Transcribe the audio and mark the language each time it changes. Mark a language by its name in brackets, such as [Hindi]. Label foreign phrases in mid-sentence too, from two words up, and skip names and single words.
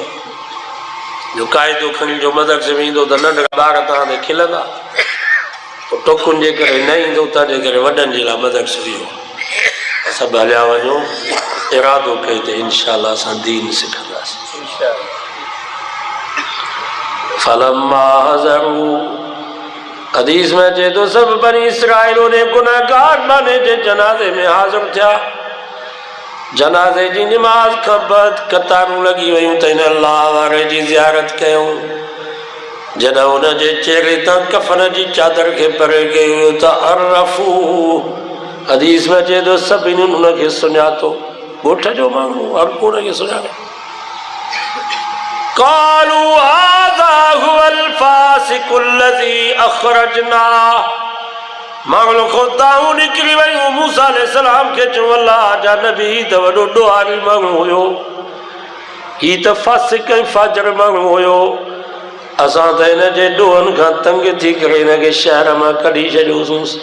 [Sindhi] जो क़ाइदो खणी जो मदरसे में ईंदो त नंढड़ा ॿार तव्हां ते खिलंदा, पोइ टोकुनि जे करे न ईंदो। तंहिंजे करे वॾनि जे लाइ मदरसो इहो। सभु हलिया वञो, इरादो कई त इंशाअल्लाह असां दीन सिखंदासीं। [Arabic] فلما حضروا, [Sindhi] हदीस में अचे तो सब बनी इसराइल ने गुनाहगार माने जे जनाज़े में हाज़िर थिया। जनाज़े जी नमाज़ खां बाद कतारूं लॻी वयूं त हिन अल्लाह वारे जी ज़ियारत कयूं। जॾहिं हुन जे चेहरे तां कफ़न जी चादर खे परे कयो त अरफ़ू, हदीस में अचे तो सभिनी हुनखे सुञातो। ॻोठ जो माण्हू हर को हुनखे सुञाणे। [Arabic] قالوا هذا هو الفاسق الذي أخرجنا, [Sindhi] माण्हू खोताऊं निकिरी वयूं मूसा अलैहिस्सलाम खे चयो अल्लाह जा नबी त वॾो ॾोहारी माण्हू हुयो, ही त फ़ासिक़ ऐं फ़ाजिर माण्हू हुयो। असां त हिन जे ॾोहनि खां तंग थी करे हिनखे शहर मां कढी छॾियोसीं।